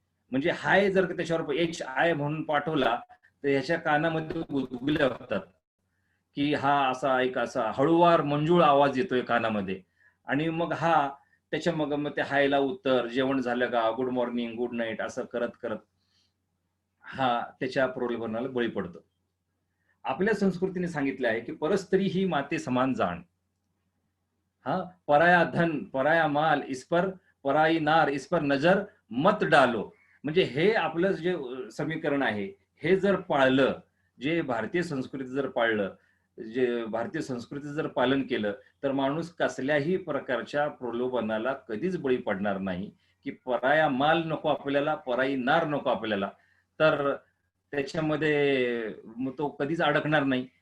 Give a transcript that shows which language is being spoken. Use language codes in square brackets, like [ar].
[mr] म्हणजे हाय जर का त्याच्यावर HI म्हणून पाठवला तर ह्याच्या कानामध्ये गुदगुल्या होतात की हा असा एक असा हळूवार मंजूळ आवाज येतोय कानामध्ये. आणि मग हा त्याच्या मग ते हायला उत्तर, जेवण झालं का, गुड मॉर्निंग, गुड नाईट, असं करत करत हा त्याच्या प्रलोभनाला बळी पडतो. आपल्या संस्कृतीने सांगितलं आहे की परस्त्री ही माते समान जाण. [hi] हा, पराया धन, पराया माल, इस पर पराई नार, इस पर नजर मत डालो. [mr] म्हणजे हे आपलं जे समीकरण आहे, हे जर पाळलं, जे भारतीय संस्कृती जर पाळलं, जे भारतीय संस्कृतीचं जर पालन केलं, तर माणूस कसल्याही प्रकारच्या प्रलोभनाला कधीच बळी पडणार नाही. की [hi] पराया माल [mr] नको आपल्याला, [hi] पराई नार [mr] नको आपल्याला, तर त्याच्यामध्ये मग तो कधीच अडकणार नाही.